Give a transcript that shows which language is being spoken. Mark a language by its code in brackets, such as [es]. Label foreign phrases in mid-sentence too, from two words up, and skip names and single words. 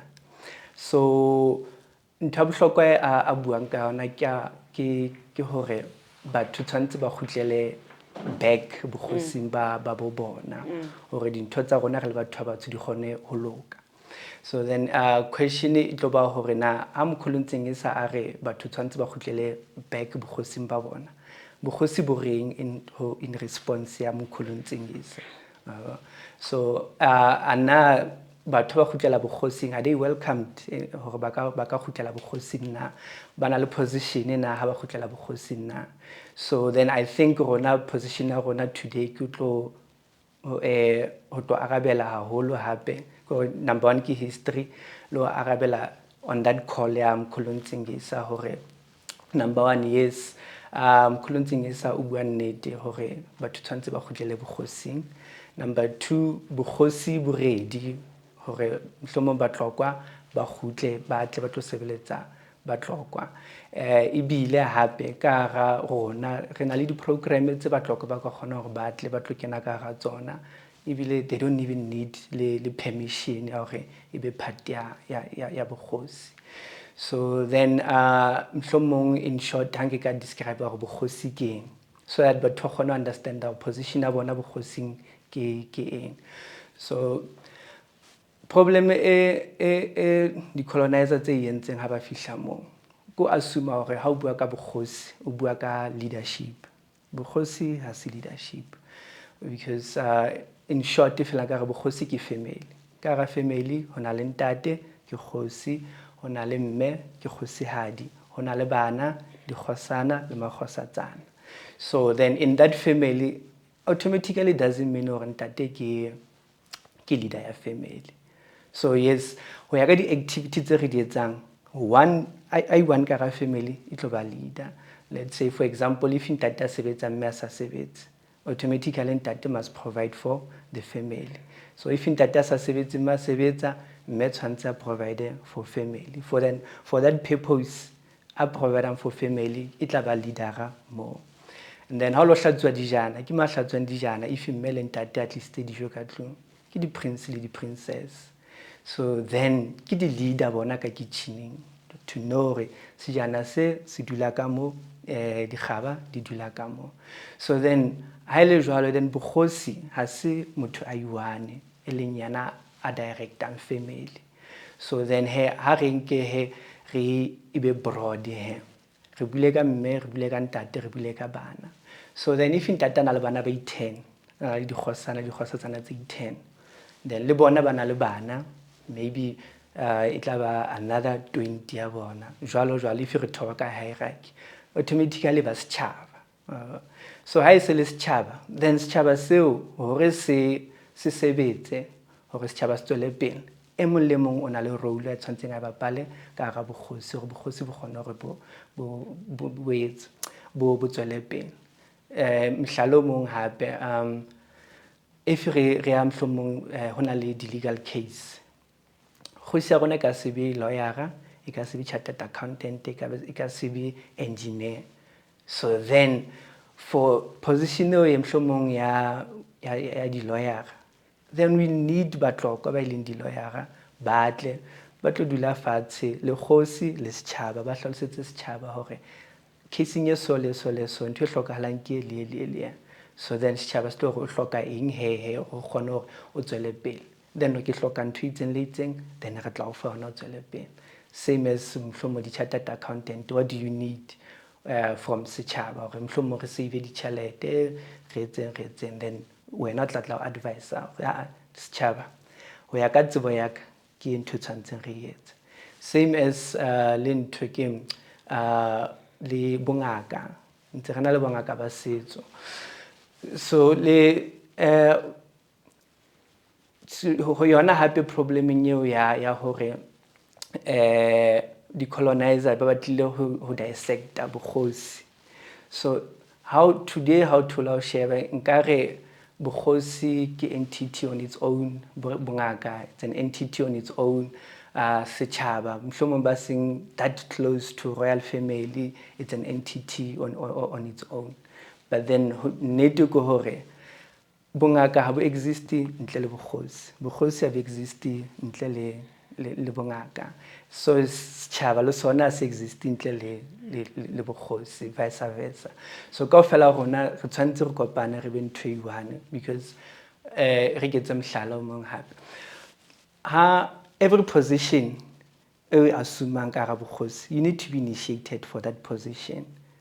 [st] So ntho bohlokwa a buang ka yona ke hore batho tshwantse ba khutlele back bogosing ba bo bona hore dintho tsa rona re le batho ba batho di kgone ho loka. [en] So then [st] question e tlo ba hore na ha Mkhulu Ntsengisa a re batho tshwantse ba khutlele back bogosing ba bona, bogosi bo reng [en] in response [st] ya Mkhulu Ntsengisa. So ana batho ba khutlela bokhosing, [en] are they welcomed [st] hore ba ka khutlela bokhosing na, ba na le position na ha ba khutlela bokhosing na. [en] So then I think [st] rona position ya rona today ke tlo ho tlo arabela haholo hape. [en] Number one [st] ke history, lo arabela [en] on that call [st] ya Mokgalong Llwesa hore [en] number one, yes, [st] Mokgalong Llwesa o bua nnete hore batho tshwantse ba khutlele bokhosing. [en] Number two, [st] bokhosi bo ready hore mohlomong Batlokwa ba khutle ba tle ba tlo sebeletsa Batlokwa. Ebile hape ka ga rona re na le di-program tse Batlokwa ba ka kgona hore ba tle ba tlo kena ka ga tsona. Ebile [en] they don't even need [st] le permission ya hore e be part ya bokhosi. [en] So then [st] mohlomong [en] in short [st] ha nke ka describe hore bokhosi ke eng, [en] so that [st] batho ba kgona [en] understand our position [st] ya bona bokhosing ke eng. So problem di-colonizer tse yentseng ha ba fihla moo ko assume hore ha o bua ka bokhosi o bua ka leadership. Bokhosi ha se leadership, [en] because in short [st] fela ka re bokhosi ke family, ka ra family ho na le ntate ke kgosi, ho na le mme ke kgosihadi, ho na le bana dikgosana le makgosatsana. [en] So then in that family automatically doesn't mean [st] hore ntate ke [en] leader ya family. So yes, [st] ho ya ka di-activity tse re di etsang, one ka ra family e tlo ba leader. [en] Let's say for example if [st] ntate a sebetsa mme a sa sebetse, [en] automatically ntate must provide for the family. So if [st] ntate a sa sebetse mme a sebetsa, mme tshwantse a [en] provide for family. For that purpose [st] a providang [en] for family [st] e tla ba leadera moo. And then ha lo hlatswa dijana, ke ma hlatswang dijana if mme le ntate [en] at least [st] dijo ka tlung, ke di-prince le di-princess. [en] So then [st] ke di-leader bona ka kitchening [en] to know [st] hore sejana se dula ka moo, dikgaba di dula ka moo. [en] So then [st] ha ele jwalo, then bokhosi ha se motho a i-one e leng yana a directang family. [en] So then [st] ha re nke re ibe broad re bule ka mme, re bule ka ntate, re bule ka bana. [en] So then [st] if ntate na le bana ba 10, le dikgosatsana tse 10, then le bona ba na le bana, [en] maybe it [st] tla ba another 20 ya bona, jwalo if re thoba ka hierarchy, automatically ba setjhaba. So ha e se le setjhaba, then setjhaba seo hore se sebetse, hore setjhaba se tswele pele, e mong le mong o na le role ya tshwantseng a bapale ka ga bokhosi, hore bokhosi bo kgone hore bo tswele pele. Mohlalo mong hape, if re ya mohlomong ho na le di-legal case, kgosi ya rona ka se be lawyer, e ka se be [en] chartered accountant, [st] e ka se be engineer. [en] So then [st] for position eo mohlomong ya di-lawyer, then [en] we need [st] Batlokwa ba ileng di-lawyer ba tle ba tlo dula fatshe le kgosi le setjhaba, ba hlalosetse setjhaba hore casing e so le so ntho e hlokahalang ke le. [en] So then [st] setjhaba se tlo hore o hloka eng he o kgone hore o tswele pele, then ke hloka ntho itseng le itseng, then re tla o fa hona o tswele pele. Same as mohlomong di- [en] chartered accountant, what do you need from [st] setjhaba hore mohlomong re save ditjhelete, re etseng, then wena o tla o advise setjhaba ho ya ka tsebo ya ka ke ntho tshwantseng re etse. Same as le ntho ke le bongaka, ntse re na le bongaka ba setso. So le ho yona hape problemeng eo ya hore di-colonizer ba batlile ho dissecta bokhosi. [en] So how [st] thola ho sheba nkare bokhosi ke [en] entity on its own, bongaka it's an entity on its own, [st] setjhaba mohlomong ba seng [en] that close to royal family, it's an entity on its own. [st] But then nnete ke hore bongaka ha bo exist ntle le bokgosi ha bo exist ntle le bongaka. So setjhaba le sona se exist ntle le bokgosi, [en] vice versa. [st] So kaofela rona re tshwanetse re kopane re be ntho e one, because re ke tse mohlala o mong hape, ha every position e assumang ka ga bokgosi, [en] you need to be initiated for that position. Okay?